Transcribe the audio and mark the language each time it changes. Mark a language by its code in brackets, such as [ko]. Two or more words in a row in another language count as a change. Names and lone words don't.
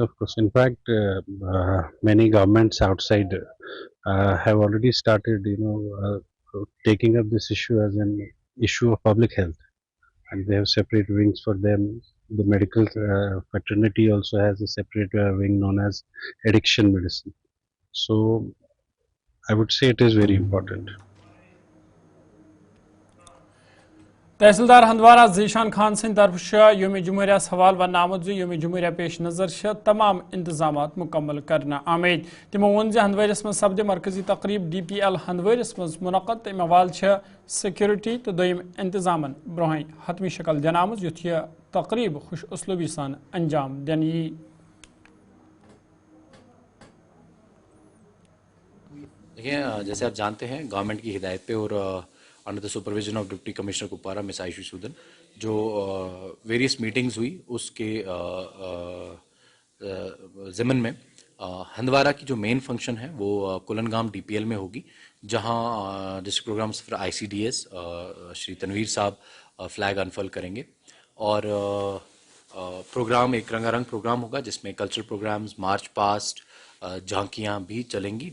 [en] In fact, many governments outside have already started, taking up this issue as an issue of public health, and they have separate wings for them. The medical fraternity also has a separate wing known as addiction medicine. So I would say it is very important. [ks] तहसीलदार हंदवारा जीशान खान सिंह तरफ योम जमहूरिया सवाल वन आमुत योम जमहूरिया पेश नज़र तमाम इंतजाम मुकम्मल करना आमेद तमो वोन हंदवरिस मं सपद मरकजी तकरीब DPL हंदवरिस मं मुनक़द तम हवाल सिक्योरिटी तो दोयम इंतजाम ब्रोह हतमी शक्ल दिन आमुत युथ यह तकरीब खुश उसलूबी सान अंजाम दिन यी। [hi] देखिए, जैसे आप जानते हैं गवर्नमेंट की हिदायत पे और [en] under the supervision of Deputy Commissioner Kupwara [hi] मिस आयुषी सूदन जो [en] various meetings [hi] हुई उसके ज़िमन में हंदवारा की जो [en] main function [hi] है वो कुलनगाम DPL में होगी, जहां [en] district programs for ICDS [hi] श्री तनवीर साहब [en] flag unfurl [hi] करेंगे और प्रोग्राम एक रंगारंग प्रोग्राम होगा जिसमें [en] cultural programs, march past, [hi] झांकियाँ भी चलेंगी।